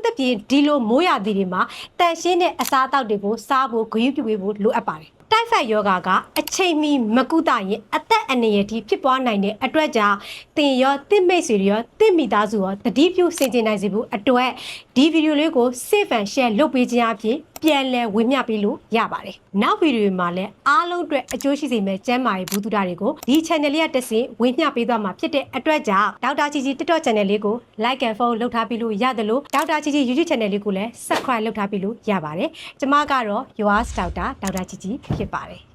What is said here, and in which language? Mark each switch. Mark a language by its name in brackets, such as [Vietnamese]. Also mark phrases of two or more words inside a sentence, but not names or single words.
[Burmese] ဖြင့်ဒီလိုမိုးရာသီတွေမှာတန်ရှင်းတဲ့အစားအသောက်တွေကိုစားဖို့ဂရုပြုပေးဖို့လိုအပ်ပါတယ်တိုက်ဖိုက်ယောဂကအချိန်မီမကုသရင် အသက်အန္တရာယ်ထိဖြစ်ပွားနိုင်တဲ့အတွက်ကြောင့်တင်ရောတင့်မိတ်ဆွေရောတင့်မိသားစုရောတတိပြုဆင်ခြင်နိုင်စေဖို့အတွက်ဒီဗီဒီယိုလေးကို [English] save and share [Burmese] လုပ်ပေးခြင်းအပြင်ပြန်လည်ဝေမျှပေးလို့ရပါတယ်နောက်ဗီဒီယိုမှာလည်းအားလုံးအတွက်အကျိုးရှိစေမယ့်ကျန်းမာရေးဘူးတူတာတွေကိုဒီ channel လေးကတက်ဆင်ဝေမျှပေးသွားမှာဖြစ်တဲ့အတွက်ကြောင့်ဒေါက်တာချီချီ TikTok channel လေးကို [English] like and follow [Burmese] လုပ်ထားပြီးလို့ရတယ်လို့ဒေါက်တာချီချီ YouTube channel လေးကိုလည်း subscribe လုပ်ထားပြီးလို့ရပါတယ်ကျမကတော့ [English] Yours Doctor [Burmese] ဒေါက်တာချီချီဖြစ်ပါတယ်